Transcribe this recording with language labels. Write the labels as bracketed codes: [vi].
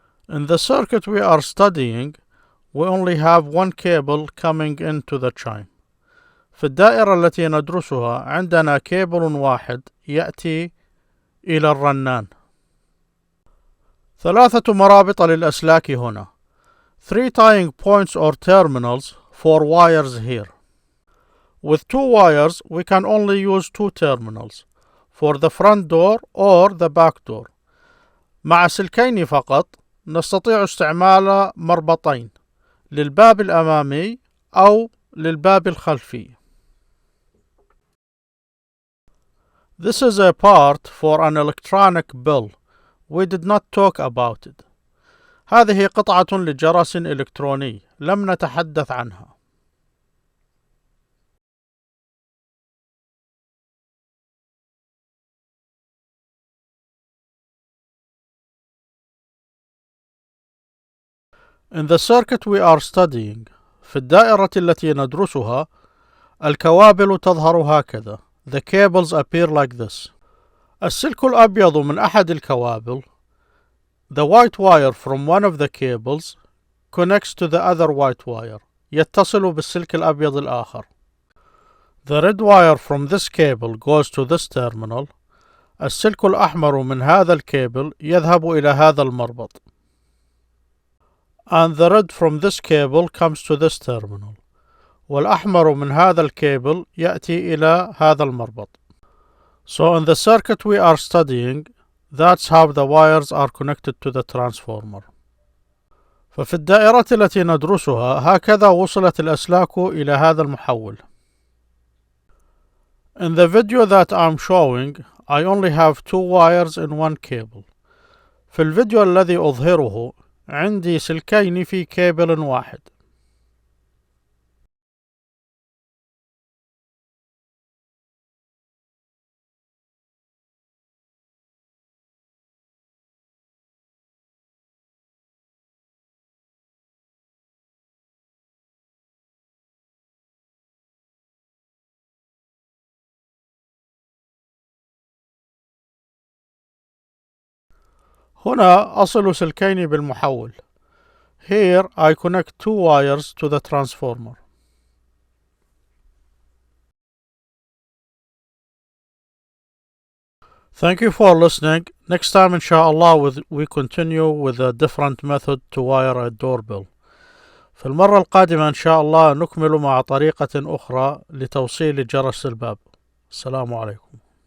[en] In the circuit we are studying, we only have one cable coming into the chime. [ar] في الدائرة التي ندرسها عندنا كيبل واحد يأتي إلى الرنان. 3 مرابط للأسلاك هنا. [en] 3 tying points or terminals for wires here. With 2 wires we can only use 2 terminals for the front door or the back door. [ar] مع سلكين فقط نستطيع استعمال مربطين للباب الأمامي أو للباب الخلفي. [en] This is a part for an electronic bell. We did not talk about it. [ar] هذه قطعة لجرس إلكتروني لم نتحدث عنها. [en] In the circuit we are studying، [ar] في الدائرة التي ندرسها الكوابل تظهر هكذا. [en] The cables appear like this. [ar] السلك الأبيض من أحد الكوابل. [en] The white wire from one of the cables connects to the other white wire. [ar] يتصل بالسلك الأبيض الآخر. [en] The red wire from this cable goes to this terminal. [ar] السلك الأحمر من هذا الكيبل يذهب إلى هذا المربط. [en] And the red from this cable comes to this terminal. [ar] والأحمر من هذا الكيبل يأتي إلى هذا المربط. [en] So in the circuit we are studying, that's how the wires are connected to the transformer. [ar] ففي الدائرة التي ندرسها هكذا وصلت الأسلاك إلى هذا المحول. [en] In the video that I'm showing, I only have 2 wires in one cable. [ar] في الفيديو الذي أظهره عندي سلكين في كيبل واحد. هنا أصل سلكين بالمحول. [en] Here I connect 2 wires to the transformer. Thank you for listening. Next time inshallah we continue with a different method to wire a doorbell. [ar] في المرة القادمة إن شاء الله نكمل مع طريقة أخرى لتوصيل جرس الباب. السلام عليكم.